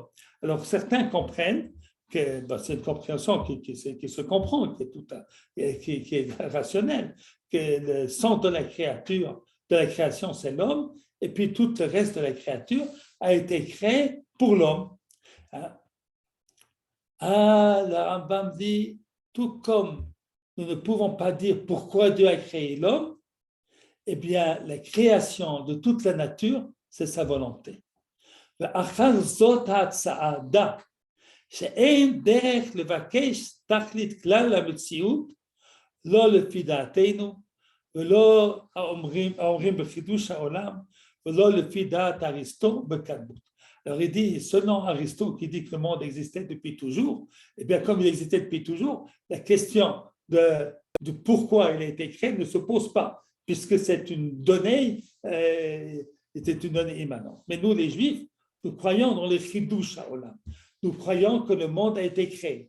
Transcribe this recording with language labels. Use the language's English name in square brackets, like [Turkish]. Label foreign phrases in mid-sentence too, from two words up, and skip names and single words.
[French] Alors, certains comprennent que c'est une compréhension qui se comprend, qui est rationnelle, que le centre de la création, c'est l'homme, et puis tout le reste de la créature a été créé pour l'homme. Le Rambam dit, tout comme nous ne pouvons pas dire pourquoi Dieu a créé l'homme, eh bien, la création de toute la nature, c'est sa volonté. [Hebrew] שאין דרך לבקש תכלית כלל המציאות, לא לפי דעתנו, ולא האומרים בחידוש העולם, ולא לפי דעת אריסטו בקדמות. [French] Alors il dit, selon Aristote qui dit que le monde existait depuis toujours, et bien comme il existait depuis toujours, la question de pourquoi il a été créé ne se pose pas, puisque c'est une donnée, c'était une donnée immanente. Mais nous, les Juifs, nous croyons dans le [Hebrew] חידוש העולם. [French] Nous croyons que le monde a été créé.